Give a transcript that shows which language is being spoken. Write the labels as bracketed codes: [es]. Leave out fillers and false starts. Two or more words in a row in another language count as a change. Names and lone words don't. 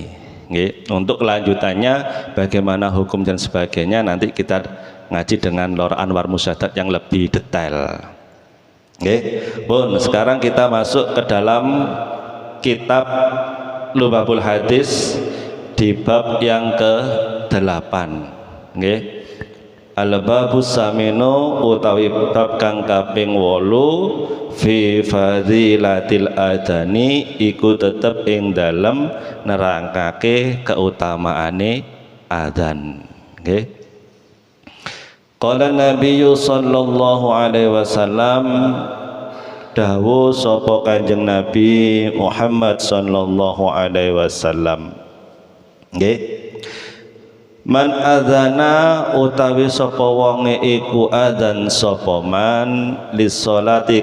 [id] Untuk kelanjutannya bagaimana hukum dan sebagainya nanti kita ngaji dengan Lora Anwar Musyaddah yang lebih detail. Sekarang kita masuk ke dalam kitab Lubabul Hadis di bab yang ke-8. [ar] Al-babus saminu [jv] utawi bab kang kaping 8 [ar] fi fadilatil adani [jv] iku tetep ing dalem nerangkake keutamaane adzan. Nggih. [ar] Qala Nabiyyu sallallahu alaihi wasallam, [jv] dawuh sapa Kanjeng Nabi Muhammad [ar] sallallahu alaihi wasallam. [jv] Nggih. [ar] Man adzana [jv] utawi sapa wonge iku adzan sapa [ar] man lis sholati